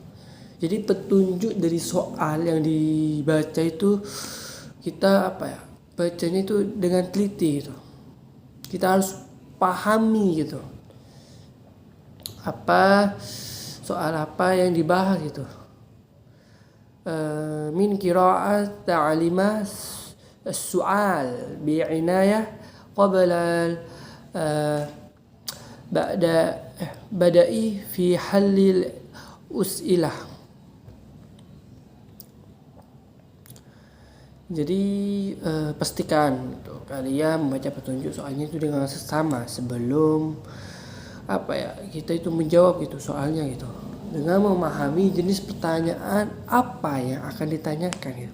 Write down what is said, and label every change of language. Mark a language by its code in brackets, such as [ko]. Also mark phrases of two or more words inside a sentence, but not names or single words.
[id] Jadi petunjuk dari soal yang dibaca itu kita bacanya itu dengan teliti gitu. Kita harus pahami gitu. Soal apa yang dibahas gitu. [ar] من قراءة تعليمات السؤال بعناية قبل بدأي في حل الأسئلة. [id] Jadi pastikan kalian membaca petunjuk soalnya itu dengan sesama sebelum kita itu menjawab gitu soalnya gitu, dengan memahami jenis pertanyaan apa yang akan ditanyakan gitu.